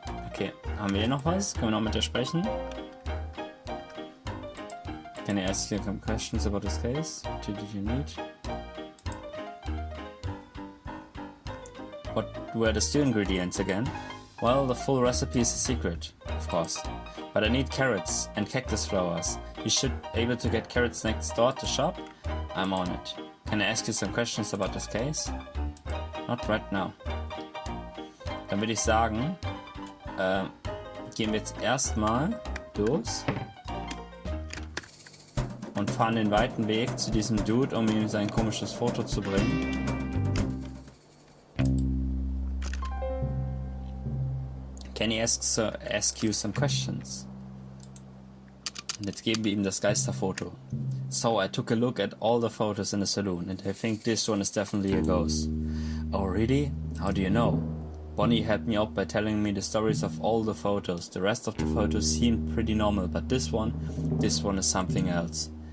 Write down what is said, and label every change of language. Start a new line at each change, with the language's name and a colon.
German: Okay, haben wir hier noch was? Können wir noch mit ihr sprechen?
English: Can I ask you some questions about this case? What did you need? What were the stew ingredients again? Well, the full recipe is a secret, of course. But I need carrots and cactus flowers. You should be able to get carrots next door at the shop. I'm on it. Can I ask you some questions about this case? Not right now.
German: Dann würde ich sagen, gehen wir jetzt erstmal los und fahren den weiten Weg zu diesem Dude, um ihm sein komisches Foto zu bringen.
English: Can he ask you some questions?
German: Und jetzt geben wir ihm das Geisterfoto.
English: So, I took a look at all the photos in the saloon and I think this one is definitely a ghost. Oh really? How do you know? Bonnie helped me out by telling me the stories of all the photos. The rest of the photos seemed pretty normal, but this one is something else.